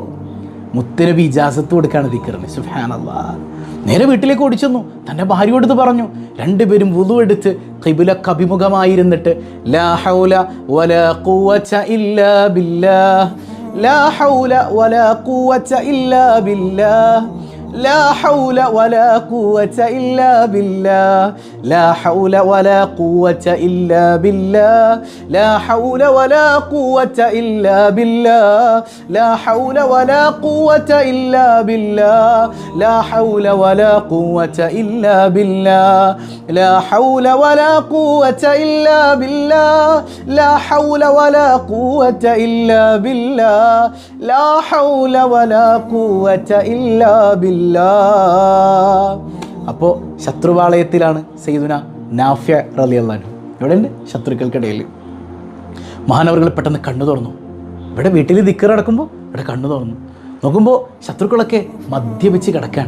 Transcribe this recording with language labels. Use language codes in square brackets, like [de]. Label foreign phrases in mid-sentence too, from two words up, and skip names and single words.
[ml] മുത്തുനബി ഇജാസത്ത് കൊടുക്കുകയാണ് ദിക്റിന്. സുബ്ഹാനല്ലാഹ്. നേരെ വീട്ടിലേക്ക് ഓടിച്ചെന്നു, തൻ്റെ ഭാര്യയോട് പറഞ്ഞു. രണ്ടുപേരും വുളു എടുത്ത് ഖിബ്ലക്ക് അഭിമുഖമായിരുന്നിട്ട് [ar] لا حول ولا قوة إلا بالله، لا حول ولا قوة إلا ബില്ലാഹ്, لا حول ولا قوة إلا بالله، لا حول ولا قوة إلا بالله، لا حول ولا قوة إلا بالله، لا حول ولا قوة إلا بالله، لا حول ولا قوة إلا بالله، لا حول ولا قوة إلا بالله، لا حول ولا قوة إلا بالله، لا حول ولا قوة إلا بالله. [ml] അപ്പോൾ ശത്രുപാളയത്തിലാണ് സയ്യിദുന നാഫിയ [ar] رضي الله عنه. [ml] ഇവിടെ ഉണ്ട് ശത്രുക്കൾക്കിടയിൽ. മഹാനവറുകൾ പെട്ടെന്ന് കണ്ണു തുറന്നു. ഇവിടെ വീട്ടിൽ ദിക്ർ നടക്കുമ്പോൾ ഇവിടെ കണ്ണു തുറന്നു നോക്കുമ്പോൾ ശത്രുക്കളൊക്കെ മദ്യപിച്ച് കിടക്കാണ്.